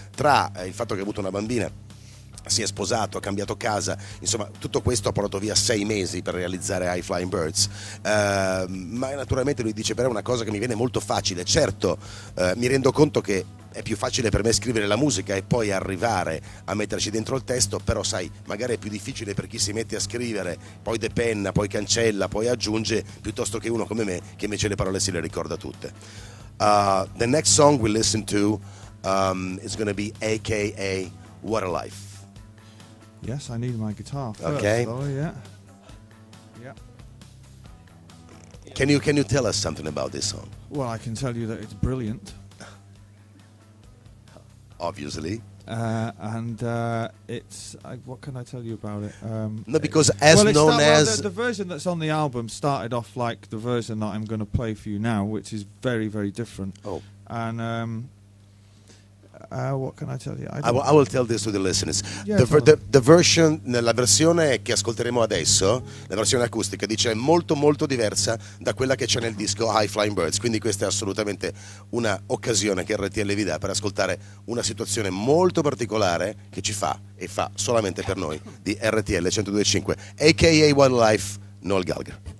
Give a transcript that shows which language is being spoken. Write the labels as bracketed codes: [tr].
[it] Tra il fatto che ha avuto una bambina, si è sposato, ha cambiato casa, insomma tutto questo ha portato via 6 mesi per realizzare High Flying Birds, ma naturalmente lui dice però è una cosa che mi viene molto facile. Certo, mi rendo conto che è più facile per me scrivere la musica e poi arrivare a metterci dentro il testo, però sai, magari è più difficile per chi si mette a scrivere, poi depenna, poi cancella, poi aggiunge, piuttosto che uno come me che invece le parole se le ricorda tutte. [en] The next song we listen to is going to be AKA What a Life. Yes, I need my guitar first, Okay. though, yeah. Can you tell us something about this song? Well, I can tell you that it's brilliant. Obviously. And it's... what can I tell you about it? No, because as known as... The version that's on the album started off like the version that I'm going to play for you now, which is very, very different. Oh. And... what can I tell you? I will tell this to the listeners. Yeah, The version, [it] la versione che ascolteremo adesso, la versione acustica, dice è molto molto diversa da quella che c'è nel disco High Flying Birds, quindi questa è assolutamente una occasione che RTL vi dà per ascoltare una situazione molto particolare che ci fa e fa solamente per noi di RTL 102.5, a.k.a. Wildlife, Noel Gallagher.